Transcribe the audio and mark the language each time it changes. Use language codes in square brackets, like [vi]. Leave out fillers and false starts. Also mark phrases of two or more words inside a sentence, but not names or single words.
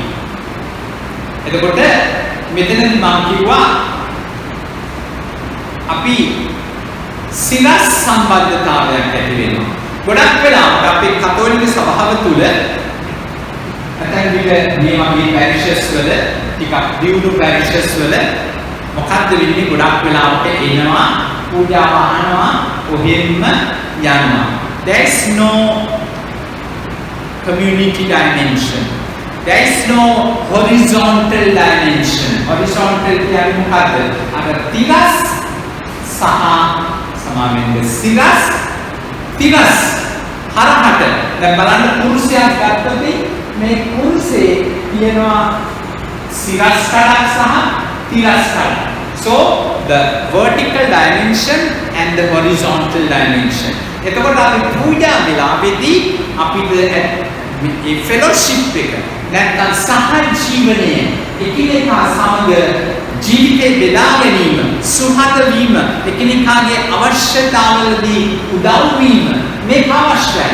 [si] එතකොට මෙතනදී මම කිව්වා අපි සිරස් සම්බන්ධතාවයක් ඇති වෙනවා. ගොඩක් වෙලාවට අපේ කතෝලික සභාව තුළ ඇතැම් විට මේ වගේ පැරිෂස් වල, ටිකක් දියුණු පැරිෂස් වල මොකක්ද වෙන්නේ? ගොඩක් වෙලාවට එනවා, පූජාව අහනවා, ඔහෙම්ම යනවා. [en] There is no community dimension. There is no horizontal dimension. [si] Horizontal කියන්නේ මොකද්ද? අර තිරස් සහ සමාවෙන්න සිරස් තිරස් හරහට. දැන් බලන්න කුරුසයක් ගත්තොත් මේ කුරුසේ තියෙනවා සිරස් කඩක් සහ තිරස් කඩක්. [en] So the vertical dimension and the horizontal dimension. [si] එතකොට අපි පූජා වෙලාවේදී අපිට මේ fellowship එක නැත්නම් සහජීවනය එකිනෙකා සමග ජීවිතේ බෙදා ගැනීම, සුහද වීම, එකිනෙකාගේ අවශ්‍යතාවලදී උදව් වීම මේක අවශ්‍යයි.